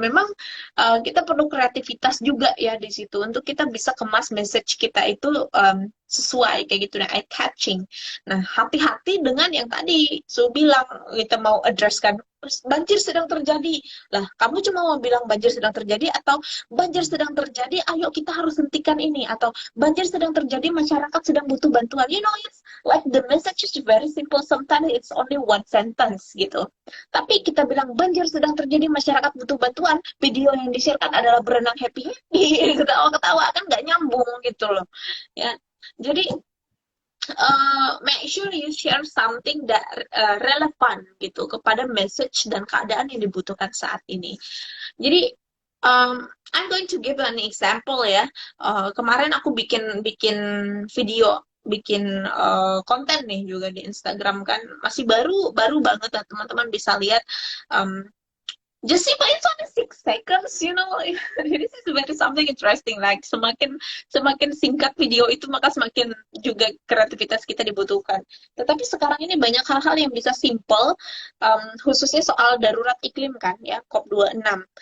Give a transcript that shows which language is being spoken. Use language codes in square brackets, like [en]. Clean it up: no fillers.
[id] Memang kita perlu kreativitas juga ya di situ untuk kita bisa kemas message kita itu sesuai kayak gitu, nah eye catching. Nah, hati-hati dengan yang tadi Su bilang kita mau addresskan banjir sedang terjadi. Lah, kamu cuma mau bilang banjir sedang terjadi atau banjir sedang terjadi, ayo kita harus hentikan ini atau banjir sedang terjadi, masyarakat sedang butuh bantuan. [en] You know, it's like the message is very simple. Sometimes it's only one sentence gitu. [id] Tapi kita bilang banjir sedang terjadi, masyarakat butuh bantuan, video yang di-sharekan adalah berenang happy-happy, ketawa-ketawa kan nggak nyambung gitu loh. Ya, jadi [en] make sure you share something that [id] relevan gitu kepada message dan keadaan yang dibutuhkan saat ini. [en] Jadi I'm going to give an example ya. [id] Kemarin aku bikin bikin video, bikin konten nih juga di Instagram kan masih baru baru banget dan teman-teman bisa lihat. [en] Just see, but it's only 6 seconds, you know. This is very something interesting. [id] Like semakin singkat video itu, maka semakin juga kreativitas kita dibutuhkan. Tetapi sekarang ini banyak hal-hal yang bisa simple, khususnya soal darurat iklim kan, ya COP26.